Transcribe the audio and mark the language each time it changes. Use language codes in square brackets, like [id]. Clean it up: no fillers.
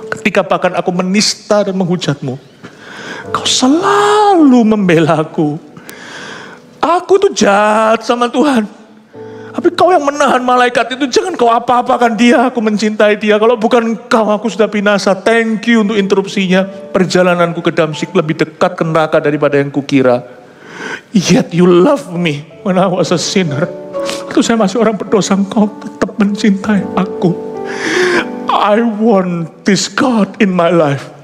[id] Ketika bahkan aku menista dan menghujatmu, kau selalu membela aku. Aku tuh jahat sama Tuhan. Tapi kau yang menahan malaikat itu, jangan kau apa-apakan dia. Aku mencintai dia. Kalau bukan kau, aku sudah binasa. [en] Thank you [id] untuk interupsinya. Perjalananku ke Damsyik lebih dekat ke neraka daripada yang kukira. [en] Yet you love me when I was a sinner. [id] Waktu saya masih orang berdosa, engkau tetap mencintai aku. [en] I want this God in my life.